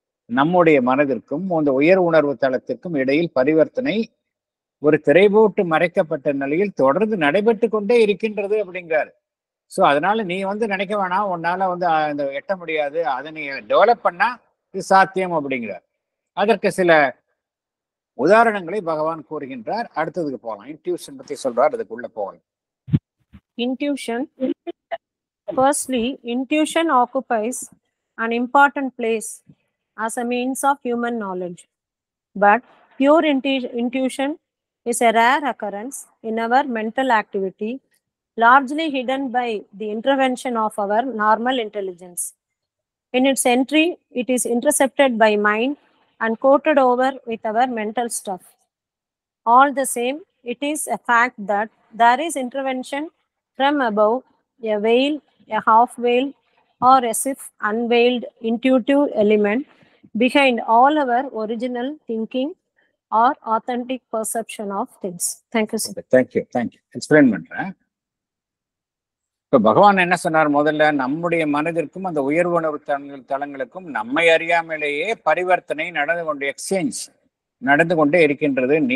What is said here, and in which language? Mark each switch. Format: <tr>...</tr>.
<ta>நம்முடைய மனதிற்கும் அந்த உயர் உணர்வு தளத்திற்கும் இடையில் பரிவர்த்தனை ஒரு திரை போட்டு மறைக்கப்பட்ட நிலையில் தொடர்ந்து நடைபெற்று கொண்டே இருக்கின்றது அப்படிங்கிறாரு. ஸோ அதனால நீ வந்து நினைக்க வேணாம், உன்னால வந்து அந்த எட்ட முடியாது, அதை நீ டெவலப் பண்ணா இது சாத்தியம் அப்படிங்கிறார். அதற்கு சில உதாரணங்களை பகவான் கூறுகின்றார். அடுத்ததுக்கு போகலாம். இன்ட்யூஷன் பத்தி சொல்றார், அதுக்குள்ள போகலாம்.</ta> <en>Intuition. Firstly, intuition occupies an important place as a means of human knowledge. But pure intuition is a rare occurrence in our mental activity, largely hidden by the intervention of our normal intelligence. In its entry, it is intercepted by mind and coated over with our mental stuff. All the same, it is a fact that there is intervention from above, a veil, a half veil, or as if unveiled intuitive element behind all our original thinking or authentic perception of things. Thank you, sir. Thank you.</en> <ta>Explain பண்றேன். இப்ப பகவான் என்ன சொன்னார், முதல்ல நம்முடைய மனதிற்கும் அந்த உயர் உணர்வு தளங்களுக்கும் நம்மை அறியாமலேயே பரிவர்த்தனை எக்ஸ்சேஞ்ச் நடந்து கொண்டே இருக்கின்றது.</ta>